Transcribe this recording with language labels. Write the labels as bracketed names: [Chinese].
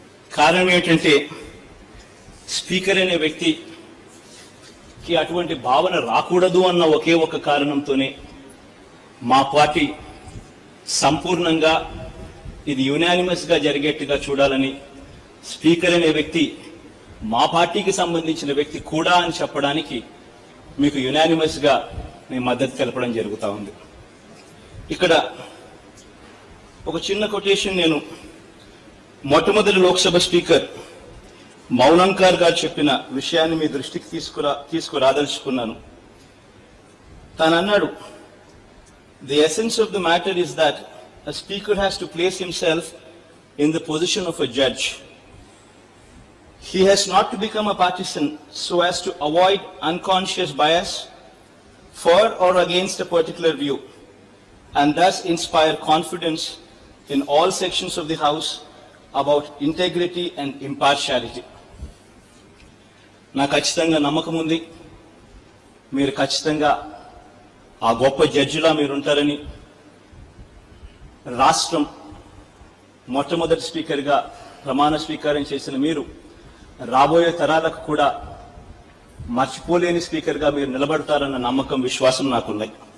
[Telugu] కారణం ఏంటంటే, స్పీకర్ అనే వ్యక్తికి అటువంటి భావన రాకూడదు అన్న ఒకే ఒక కారణంతోనే మా పార్టీ సంపూర్ణంగా ఇది యునానిమస్గా జరిగేట్టుగా చూడాలని, స్పీకర్ అనే వ్యక్తి మా పార్టీకి సంబంధించిన వ్యక్తి కూడా అని చెప్పడానికి మీకు యునానిమస్గా నేను మద్దతు తెలపడం జరుగుతూ ఉంది. ఇక్కడ ఒక చిన్న కొటేషన్ నేను మొట్టమొదటి లోక్సభ స్పీకర్ మౌనంకర్ గారు చెప్పిన విషయాన్ని మీ దృష్టికి తీసుకురాదలుచుకున్నాను. తాను అన్నాడు, [English] "The essence of the matter is that a speaker has to place himself in the position of a judge. He has not to become a partisan so as to avoid unconscious bias for or against a particular view, and thus inspire confidence in all sections of the House about integrity and impartiality." [Telugu] నాకు ఖచ్చితంగా నమ్మకం ఉంది, మీరు ఖచ్చితంగా ఆ గొప్ప జడ్జిలా మీరుంటారని. రాష్ట్రం మొట్టమొదటి స్పీకర్గా ప్రమాణ స్వీకారం చేసిన మీరు రాబోయే తరాలకు కూడా మర్చిపోలేని స్పీకర్గా మీరు నిలబడతారన్న నమ్మకం, విశ్వాసం నాకున్నాయి.